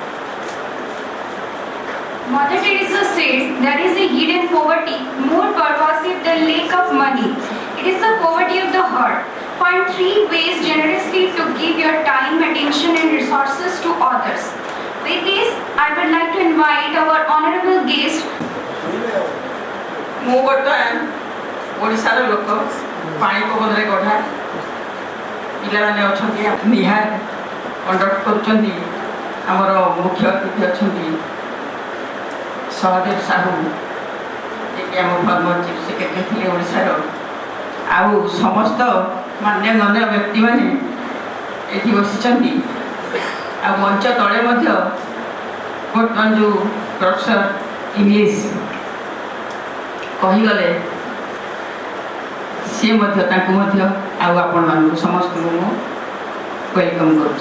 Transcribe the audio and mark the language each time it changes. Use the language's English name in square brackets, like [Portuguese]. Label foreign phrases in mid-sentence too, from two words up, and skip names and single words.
[English] Mother Teresa said, there is a hidden poverty more pervasive than lack of money. It is the poverty of the heart. Find 3 ways generously to give your time, attention and resources to others. With this, I would like to invite our honorable guest. [Odia] ମୁଁ ବର୍ତ୍ତମାନ ଓଡ଼ିଶାର ଲୋକ ପାଣି ପବନରେ ଗଢ଼ା ପିଲାମାନେ ଅଛନ୍ତି ନିହାର କଣ୍ଡକ୍ଟ କରୁଛନ୍ତି ଆମର ମୁଖ୍ୟ ଅତିଥି ଅଛନ୍ତି ସହଦେବ ସାହୁ ଯିଏକି ଆମ [English] former chief secretary [Odia] ଥିଲେ ଓଡ଼ିଶାର ଆଉ ସମସ୍ତ ମାନ୍ୟଗଣ୍ୟ ବ୍ୟକ୍ତିମାନେ ଏଠି ବସିଛନ୍ତି ଆଉ ମଞ୍ଚ ତଳେ ମଧ୍ୟ ବର୍ତ୍ତମାନ ଯେଉଁ [English] professor English [Odia] କହିଗଲେ ସିଏ ମଧ୍ୟ ତାଙ୍କୁ ମଧ୍ୟ ଆଉ ଆପଣମାନଙ୍କୁ ସମସ୍ତଙ୍କୁ ମୁଁ ୱେଲକମ୍ କରୁଛି।